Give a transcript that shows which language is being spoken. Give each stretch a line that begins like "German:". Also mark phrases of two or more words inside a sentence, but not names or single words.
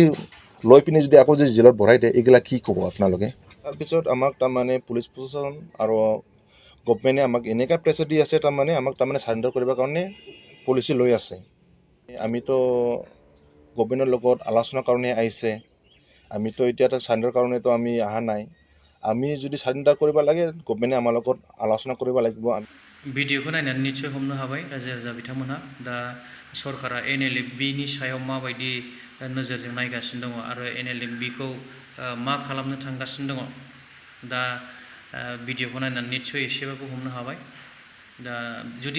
Assamese: লৈ পিনে যদি আকৌ যদি জেলত ভৰাই দিয়ে এইগিলা কি ক'ব আপোনালোকে তাৰপিছত আমাক তাৰমানে পুলিচ প্ৰশাসন আৰু গভমেণ্টে আমাক এনেকুৱা প্ৰেছাৰ দি আছে তাৰমানে আমাক তাৰমানে চাৰেণ্ডাৰ কৰিবৰ কাৰণে পলিচি লৈ আছে আমিতো গভমেণ্টৰ লগত আলোচনাৰ কাৰণে আহিছে আমিতো এতিয়া চাৰেণ্ডাৰ কাৰণেতো আমি অহা নাই আমি যদি চাৰেণ্ডাৰ কৰিব লাগে গভমেণ্টে আমাৰ লগত আলোচনা কৰিব লাগিব
Bodo: ভিডিঅ'खौ নাयनानै निसय हमनो हाबाय रायजो राजा बिथांमोनहा दा सरकारा NLFB नि सायाव माबायदि नोजोरजों नायगासिनो दङ आरो NLFB खौ मा खालामनो थांगासिनो दङ दा भिडिअ'खौ नायनानै निसय एसेबाबो हमनो हाबाय दा जुदि